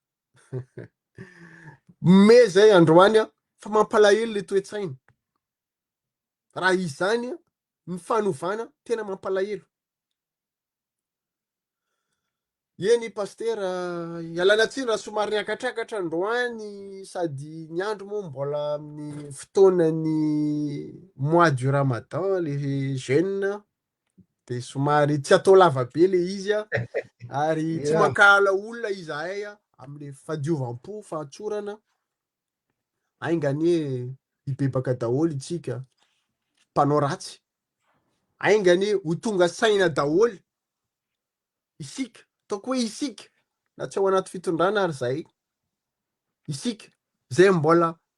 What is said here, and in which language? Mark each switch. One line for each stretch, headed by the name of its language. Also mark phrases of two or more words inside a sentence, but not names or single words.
Malagasy: Me zay androany fa mampalahelo le toe-tsaina, raha izany ny fanovana tena mampalahelo. Eny pastera, ialana tsiny raha somary niakatrakatra androany, sady ny andro moa mbola amin'ny fotoanany
French: mois du ramadan le jeûne,
Malagasy: de somary tsy atao lava be le izy ary tsy mankala olona izahay am'le fadiovam-po, fahatsorana, aingany hibebaka daholo itsika mpanao ratsy, aingany ho tonga saina daholo isika, ataoko hoe isika na tsy ao anaty fitondrana ary zay, isika zay mbola